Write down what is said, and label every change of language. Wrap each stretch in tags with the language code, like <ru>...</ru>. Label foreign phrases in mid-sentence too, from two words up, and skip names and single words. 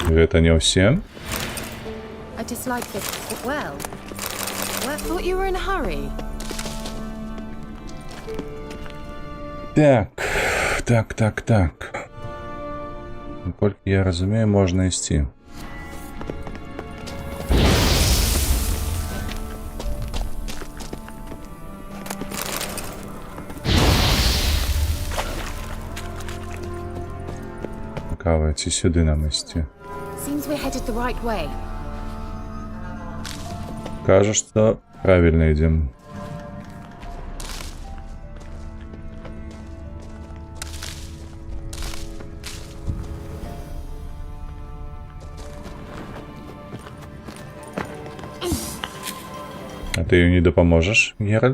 <be>гэта не ўсе.</be> <en>I dislike this. Well, I thought you were in a hurry.</en> <be>Так. Наколькі я разумею, можна ісці.</be> <uk>Цікаво, ці сюди нам ісці.</uk> <en>Seems we're headed the right way.</en> <uk>Кажу, що правильно йдемо. А ти їй не допоможеш, Геральт?</uk>